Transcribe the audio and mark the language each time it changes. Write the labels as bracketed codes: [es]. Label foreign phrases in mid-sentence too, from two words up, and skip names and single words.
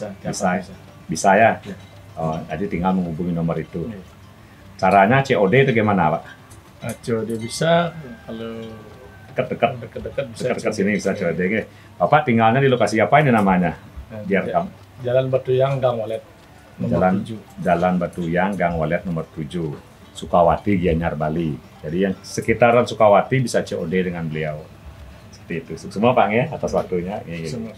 [id] adonannya saja? Bisa ya. Oh, jadi tinggal menghubungi nomor itu. Iya. Caranya COD itu gimana, Pak? Nah, COD bisa, kalau Dekat-dekat, dekat-dekat bisa. dekat-dekat sini bisa COD. Oke. Bapak tinggalnya di lokasi apa ini namanya? Nah, Biar kamu. Jalan Batuyang Gang Walet nomor Jalan 7. Jalan Batuyang Gang Walet nomor 7, Sukawati, Gianyar, Bali. Jadi yang sekitaran Sukawati bisa COD dengan beliau. Seperti itu. Semua Pak ya atas waktunya. Semua.